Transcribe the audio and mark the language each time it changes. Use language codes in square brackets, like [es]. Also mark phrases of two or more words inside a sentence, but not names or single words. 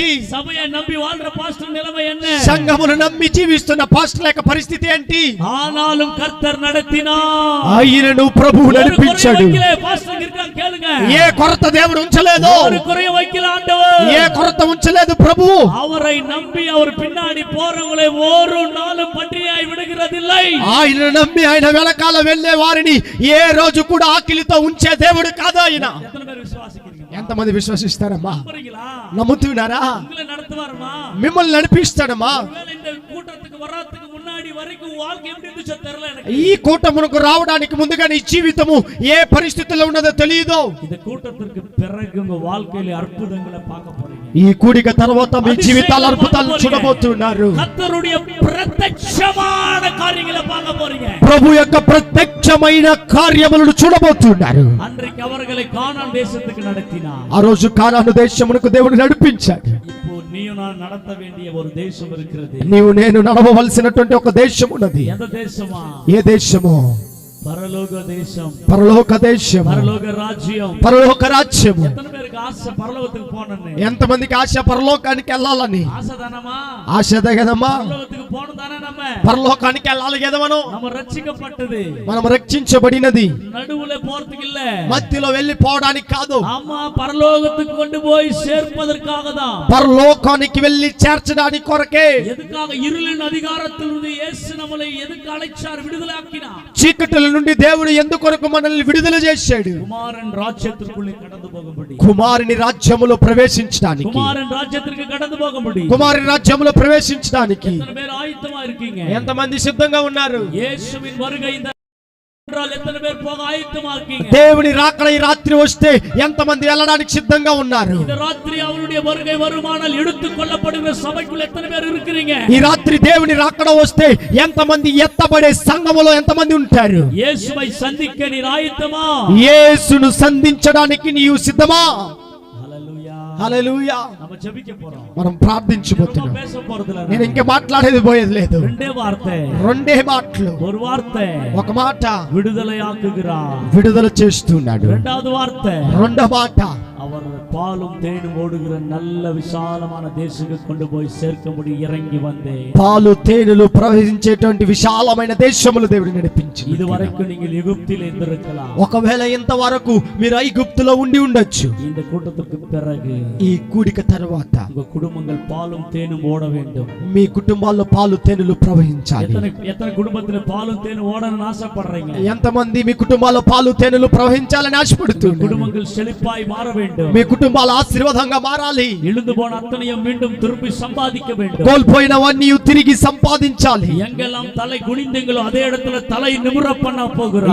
[ta] సభயை నమ్మి வாழ்ற பாஸ்டர் நிலைமை என்ன? [te] సంఘమును నమ్మి జీవిస్తున్న పాస్టర్ యొక్క పరిస్థితి ఏంటి? [ta] ஆனாலும் கர்த்தர் நடத்தினார். [te] ఆయనను ప్రభువు నడిపించాడు. [ta] கேளுங்க, [te] ఏ కొరత దేవుడు ఉంచలేదు, [ta] ஒரு குறைய வைக்கல ஆண்டவர். [te] ఏ కొరత ఉంచలేదు ప్రభువు. [ta] அவரை நம்பி அவர் பின்னாடி போறவங்களை ஒரு நாளும் பட்டினியாய் விடுகிறதில்லை. [te] ఆయన నమ్మి ఆయన వెనకాల వెళ్ళే వారిని ఏ రోజు కూడా ఆకలితో ఉంచే దేవుడు కాదు ఆయన. [ta] எத்தனை பேர் விசுவாசிக்கிறீங்க? [te] ఎంతమంది విశ్వసిస్తారమ్మా? [ta] நம்புறீங்களா? [te] నమ్ముతున్నారా? [ta] உங்களை நடத்துவாருமா? [te] మిమ్మల్ని నడిపిస్తాడమ్మా. [ta] ஒருவேளை இந்த கூட்டத்துக்கு வர்றதுக்கு முன்னாடி வரைக்கும் வாழ்க்கை எப்படி இருந்துச்சோ தெரியல எனக்கு. [te] ఈ కూటమునకు రావడానికి ముందుగా నీ జీవితము ఏ పరిస్థితుల్లో ఉన్నదో తెలియదు. [ta] இந்த கூட்டத்திற்கு பிறகு உங்க வாழ்க்கையில அற்புதங்களை பார்க்க போறீங்க. [te] ఈ కూడిక తర్వాత మీ జీవితాల అద్భుతాలను చూడబోతున్నారు. [ta] கர்த்தருடைய பிரத்யక్షமான காரியங்களை பார்க்க போறீங்க. [te] ప్రభు యొక్క ప్రత్యక్షమైన కార్యములను చూడబోతున్నారు. [ta] அன்றைக்கு அவர்களை கானான் தேசத்துக்கு நடத்தினார். [te] ఆ రోజు కానాను దేశమునకు దేవుడు నడిపించాడు. [ta] இப்போ நீயும் நான் நடத்த வேண்டிய ஒரு தேசம் இருக்கிறது. [te] నీవు నేను నడవవలసినటువంటి ఒక దేశం ఉన్నది. [ta] எந்த தேசமா? [te] ఏ దేశము? [ta] பரலோக தேசம், [te] పరలోక దేశము, [ta] பரலோக ராஜ்யம். [te] పరలోక రాజ్యము. [ta] எத்தனை பேருக்கு ஆசை பரலோகத்துக்கு போகணும்னு? [te] ఎంతమందికి ఆశ పరలోకానికి వెళ్ళాలని? [ta] ஆசைதானமா? [te] ఆశ కదమ్మా. [ta] பரலோகத்துக்கு போகணும் தானே நம்ம? [te] పరలోకానికి వెళ్ళాలి కదా మనం. [ta] நம்ம ரட்சிக்கப்பட்டது [te] మనం రక్షించబడినది [ta] நடுவுல போறதுக்கு இல்ல, [te] మధ్యలో వెళ్ళిపోవడానికి కాదు. [ta] ஆமா பரலோகத்துக்கு கொண்டு போய் சேர்ப்பதற்காக தான். [te] పరలోకానికి వెళ్ళి చేర్చడానికి కొరకే. [ta] எதுக்காக? இருளின் அதிகாரத்திலிருந்து இயேசு நம்மளை எதுக்கு அழைச்சார்? விடுதலையாக்கினார். [te] చీకటిల నుండి దేవుడు ఎందుకొరకు మనల్ని విడుదల చేశాడు? [ta] குமாரன் ராஜ்யத்திற்குள்ளே கடந்து போகும்படி. [te] కుమారుని రాజ్యములో ప్రవేశించడానికి. [ta] குமாரன் ராஜ்யத்திற்கு கடந்து போகும்படி. [te] కుమారుని రాజ్యములో ప్రవేశించడానికి [ta] எத்தனை பேர் ஆயத்தமா இருக்கீங்க? [te] ఎంతమంది సిద్ధంగా ఉన్నారు? [ta] இயேசுவின் வருகை இந்த என்றால் எத்தனை பேர் போக ஆயத்தமா இருக்கீங்க? [te] దేవుని రాకడ ఈ రాత్రి వస్తే ఎంతమంది వెళ్ళడానికి సిద్ధంగా ఉన్నారు? [ta] இந்த ராத்திரி அவருடைய வருகை வருமானால் எடுத்துக் கொள்ளப்படுகிற சபைக்குள்ள எத்தனை பேர் இருக்கிறீங்க? [te] ఈ రాత్రి దేవుని రాకడ వస్తే ఎంతమంది ఎత్తబడే సంఘములో ఎంతమంది ఉంటారు? [ta] இயேசுவை சந்திக்க நீர் ஆயத்தமா? [te] యేసును సంధించడానికి నీవు సిద్ధమా? [ta] ஹல்லேலூயா. [te] హల్లెలూయా. [ta] நம்ம ஜெபிக்க போறோம். [te] మనం ప్రార్థించబోతున్నాం. [ta] பேச போறதுல [te] నేను ఇంకా మాట్లాడేది పోయేది లేదు. [ta] ரெண்டே வார்த்தை, [te] రెండే మాటలు. [ta] ஒரு வார்த்தை [te] ఒక మాట [ta] விடுதலையாக்குகிறார். [te] విడుదల చేస్తున్నాడు. [ta] இரண்டாவது வார்த்தை [te] రెండో మాట [ta] அவர் பாலும் தேனும் ஓடுகிற நல்ல விசாலமான தேசத்துக்கு கொண்டு போய் சேர்க்கும்படி இறங்கி வந்தேன். [te] పాలు తేనెలు ప్రవహించేటువంటి విశాలమైన దేశములు దేవుడు నడిపించింది. [ta] இதுவரைக்கும் நீங்கள் எகிப்தில் இருந்திருக்கலாம். [te] ఒకవేళ ఇంతవరకు మీరు ఐగుప్తులో ఉండి ఉండొచ్చు. [ta] இந்த கூட்டத்துக்கு பிறகு [te] ఈ కూడిక తర్వాత [ta] உங்க குடும்பங்கள் பாலும் தேனும் ஓட வேண்டும். [te] మీ కుటుంబాల్లో పాలు తేనెలు ప్రవహించాలి. [ta] எத்தனை குடும்பத்துல பாலும் தேனும் ஓடணும்னு ஆசைப்படுறீங்க? [te] ఎంతమంది మీ కుటుంబాల్లో పాలు తేనెలు ప్రవహించాలని ఆశపడుతున్నారు? [ta] குடும்பங்கள் செழிப்பாய் மாற வேண்டும். [te] మీ కుటుంబాలు ఆశీర్వాదంగా మారాలి. [ta] இழுந்து போன அத்தனையும் மீண்டும் திருப்பி சம்பாதிக்க வேண்டும். [te] కోల్పోయినవన్నీ తిరిగి సంపాదించాలి. [ta] எங்கெல்லாம் தலை குனிந்தீங்களோ அதே இடத்துல தலை நிமிர பண்ண போகிறார்.